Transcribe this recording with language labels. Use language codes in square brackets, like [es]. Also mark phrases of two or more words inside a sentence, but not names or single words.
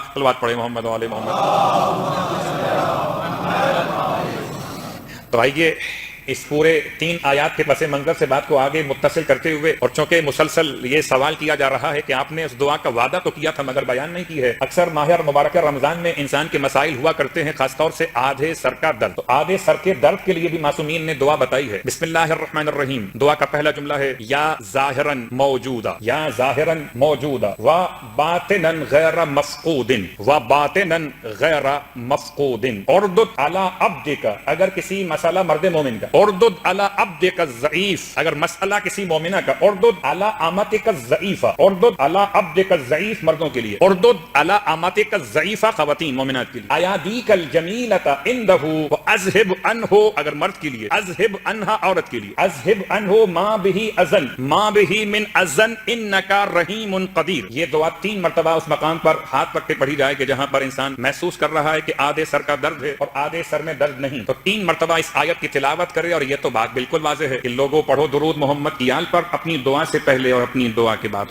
[ur] صلوات پڑھے محمد و آل محمد۔ تو آئیے اس پورے 3 آیات کے پس منظر سے بات کو آگے متصل کرتے ہوئے، اور چونکہ مسلسل یہ سوال کیا جا رہا ہے کہ آپ نے اس دعا کا وعدہ تو کیا تھا مگر بیان نہیں کی ہے۔ اکثر ماہ مبارکہ رمضان میں انسان کے مسائل ہوا کرتے ہیں، خاص طور سے آدھے سر کا درد، تو آدھے سر کے درد کے لیے بھی معصومین نے دعا بتائی ہے۔ [ar] بسم اللہ الرحمن الرحیم، [ur] دعا کا پہلا جملہ ہے [ar] یا ظاہراً موجودا، یا ظاہراً موجودا و باطناً غیر مفقود، و باطناً غیر مفقود، اردد علی عبدک، [ur] اگر کسی مسئلہ مرد مومن کا، [ar] اردد علی عبدک الضعیف، [ur] اگر مسئلہ کسی مومنہ کا، [ar] اردد علی امتک الضعیفہ، اردد علی عبدک الضعیف [ur] مردوں کے لیے، [ar] اردد علی امتک الضعیفہ [ur] خواتین مومنات کے لیے، [ar] ایادیک الجمیلۃ عنہ واذهب عنہ [ur] اگر مرد کے لیے، [ar] اذهب عنہا [ur] عورت کے لیے، [ar] اذهب عنہ ما به اذن، ما به من اذن انک رحیم قدیر۔ [ur] یہ دعا 3 مرتبہ اس مقام پر ہاتھ رکھ کے پڑھی جائے کہ جہاں پر انسان محسوس کر رہا ہے کہ آدھے سر کا درد ہے اور آدھے سر میں درد نہیں، تو 3 مرتبہ اس آیت کی تلاوت کرے، اور یہ تو بات بالکل واضح ہے کہ لوگوں پڑھو درود محمد کی آل پر اپنی دعا سے پہلے اور اپنی دعا کے بعد۔